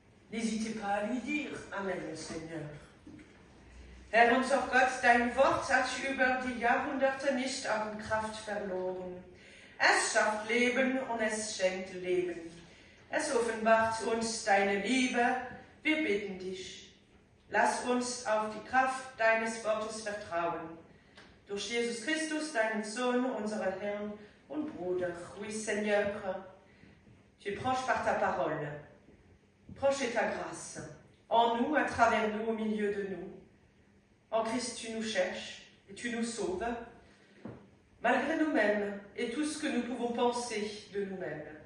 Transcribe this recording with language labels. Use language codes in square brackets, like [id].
[fr] N'hésitez pas à lui dire Amen, Seigneur. [de] Herr unser Gott, dein Wort hat über die Jahrhunderte nicht an Kraft verloren. Es schafft Leben und es schenkt Leben. Es offenbart uns deine Liebe. Wir bitten dich. Lass uns auf die Kraft deines Wortes vertrauen. Durch Jesus Christus, deinen Sohn, unseren Herrn und Bruder. [fr] Oui, Seigneur, tu es proche par ta parole. Proche est ta grâce. En nous, à travers nous, au milieu de nous. En Christ, tu nous cherches et tu nous sauves. Malgré nous-mêmes et tout ce que nous pouvons penser de nous-mêmes.